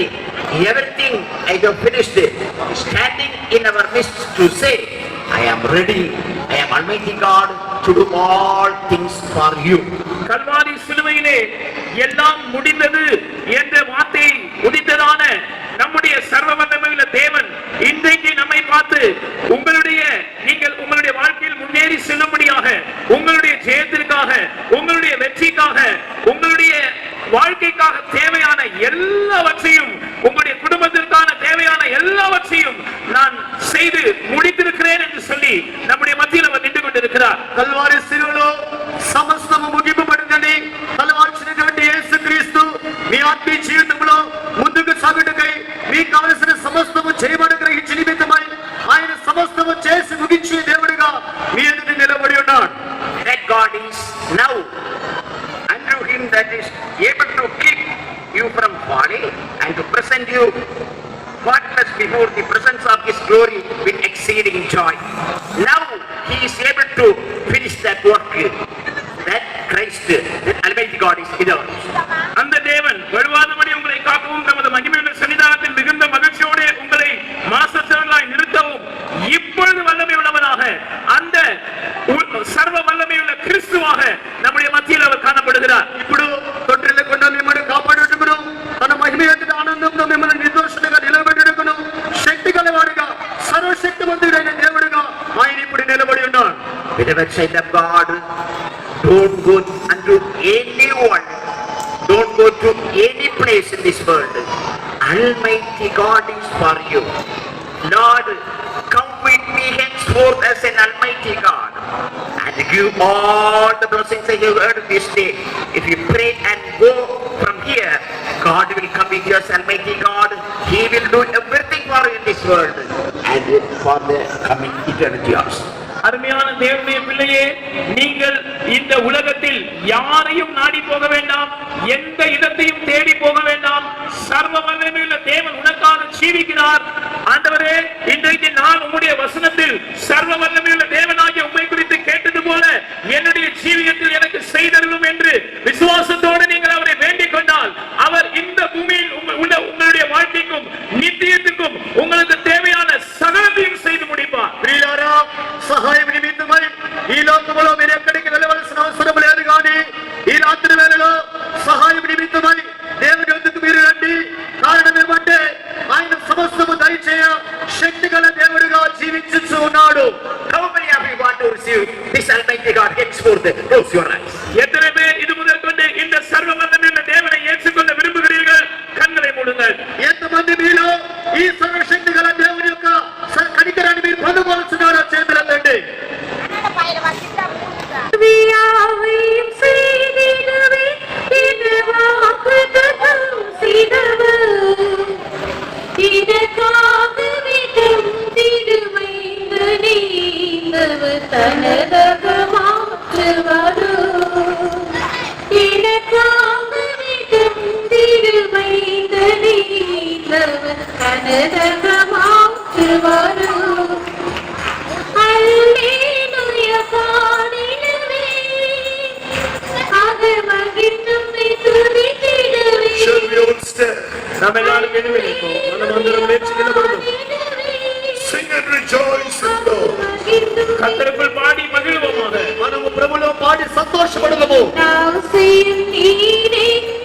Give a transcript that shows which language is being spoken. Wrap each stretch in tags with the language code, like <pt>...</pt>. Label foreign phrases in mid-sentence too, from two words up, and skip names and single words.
<en>Everything I have finished. Standing in our midst to say, I am ready. I am Almighty God to do all things for you.</en> <ta>கல்வாரி சிலுவையிலே எல்லாம் முடிந்தது என்ற வார்த்தை உதித்ததான நம்முடைய சர்வ வல்லமையுள்ள தேவன் இன்றைக்கு நம்மை பார்த்து நீங்கள் உங்களுடைய வாழ்க்கையில் முன்னேறி செல்லும்படியாக, உங்களுடைய ஜெயத்திற்காக, உங்களுடைய வெற்றிக்காக, உங்களுடைய வாழ்க்கைக்காக தேவையான எல்லாவற்றையும், உங்களுடைய குடும்பத்திற்கான தேவையான எல்லாவற்றையும் நான் செய்து முடித்திருக்கிறேன் என்று சொல்லி நம்முடைய மத்தியில் அவர் நின்று கொண்டிருக்கிறார்.</ta> <te>కల్వారి శిలువలో సమస్తము ముగింపబడిందని తలవాల్చినటువంటి యేసుక్రీస్తు మీ ఆత్మీయ జీవితంలో ముందుకు సాగుటకై మీకు కావలసిన సమస్తము చేయబడి గ్రహించి నిమిత్తమై ఆయన సమస్తము చేసి ముగించే దేవుడిగా మీ ఎదుట నిలబడి ఉన్నాడు.</te> <en>That God is now unto him that is able to keep you from falling and to present you faultless before the presence of his glory with exceeding joy. Now he is able to finish that work. That Christ, that Almighty God is in us.</en> <ta>அந்த தேவன் வழுவாதபடி உங்களை காக்கவும் தமது மகிமையுள்ள சன்னிதானத்தில் மிகுந்த மகிழ்ச்சியோடு உங்களை மாசற்றவர்களாய் நிறுத்தவும் இப்பொழுது வல்லமை உள்ளவனாக அந்த சர்வ வல்லமையுள்ள கிறிஸ்துவாக நம்முடைய மத்தியில் அவர் காணப்படுகிறார்.</ta> <te>ఇప్పుడు తొట్టిల్లకుండా మిమ్మల్ని కాపాడుటకును తన మహిమ యొక్క ఆనందంలో మిమ్మల్ని నిర్దోషులుగా నిలబెట్టుటకును శక్తి గలవాడుగా సర్వశక్తిమంతుడైన దేవుడుగా ఆయన ఇప్పుడు నిలబడి ఉన్నాడు.</te> <en>Beloved child of God, don't go unto anyone, don't go to any place in this world. Almighty God is for you. Lord, come with me henceforth as an Almighty God and give all the blessings that you heard this day. If you pray and go from here, God will come with you as Almighty God. He will do everything for you in this world and for the coming eternity also.</en> <ta>அருமையான தேவனுடைய பிள்ளையே, நீங்கள் இந்த உலகத்தில் யாரையும் நாடி போக வேண்டாம், எந்த இடத்தையும் தேடி போக வேண்டாம். சர்வ வல்லமையுள்ள தேவன் உனக்காக ஜீவிக்கிறார். ஆண்டவரே, இன்றைக்கு நான் உம்முடைய வசனத்தில் சர்வ வல்லமையுள்ள தேவனாகிய உம்மை குறித்து கேட்டது போல என்னுடைய ஜீவியத்தில் எனக்கு செய்தருளும் என்று விசுவாசத்தோடு நீங்கள் அவரை வேண்டிக் கொண்டால், அவர் இந்த பூமியில் உங்களுடைய வாழ்க்கைக்கும் நித்தியத்துக்கும் உங்களுக்கு தேவையான சகலத்தையும் செய்து முடிப்பார்.</ta> <te>ప్రియులారా, సహాయం నిమిత్తమై ఈ లోకములో మీరు ఎక్కడికి వెళ్ళవలసిన అవసరం లేదు, కానీ ఈ రాత్రి వేళలో సహాయం నిమిత్తమై దేవుని వద్దకు మీరు రండి. కారణం ఏమంటే ఆయన సమస్తము దయచేయ శక్తి గల దేవుడిగా జీవించుచు ఉన్నాడు.</te> <en>How many of you want to receive this Almighty God? Henceforth, close your eyes.</en> <ta>எத்தனை பேர் இது முதல் கொண்டு இந்த சர்வ வல்லமையுள்ள தேவனை ஏற்றுக்கொள்ள விரும்புகிறீர்கள்? கண்களை மூடுங்கள்.</ta> <te>ఎంతమంది మీలో ఈ సర్వశక్తి గల దేవుని యొక్క కనికరాన్ని మీరు పొందవలసినారో చేతులెత్తండి.</te> <ta>யாவையும் செய்திடுவே இது வாக்குத்தத்தம் செய்தவர் இதற்காக விடம் திருமைந்த நீந்தவர் தனதக மாற்றுவாரோ இதற்காக விடம் திருமைந்த நீந்தவர் தனதக மாற்றுவாரோ அல்லேலூயா பாடிடுவே</ta> <en>sister.</en> <ta>நம்ம எல்லாரும் எழுந்திருப்போம்.</ta> <te>మనం అందరం లేచి నిలబడదాం.</te> <en>Sing and rejoice in Lord.</en> <ta>கர்த்தருக்குள் பாடி மகிழுவோமாக.</ta> <te>మనము ప్రభులో పాడి సంతోషపడదాము. నా సేయు నీరే</te>